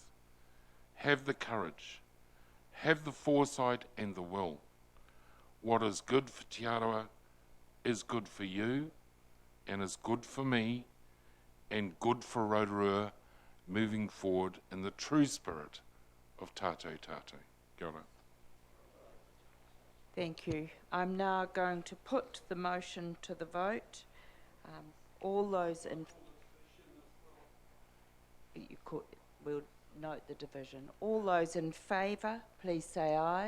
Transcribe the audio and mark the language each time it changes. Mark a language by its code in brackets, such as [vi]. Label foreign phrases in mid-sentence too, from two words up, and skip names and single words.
[en] Have the courage, have the foresight and the will. What is good for Te Arawa is good for you, and is good for me, and good for Rotorua moving forward in the true spirit of [mi] tātou tātou. Kia ora. [en] thank you. I'm now going to put the motion to the vote. All those in... We'll note the division. All those in favour, please say aye.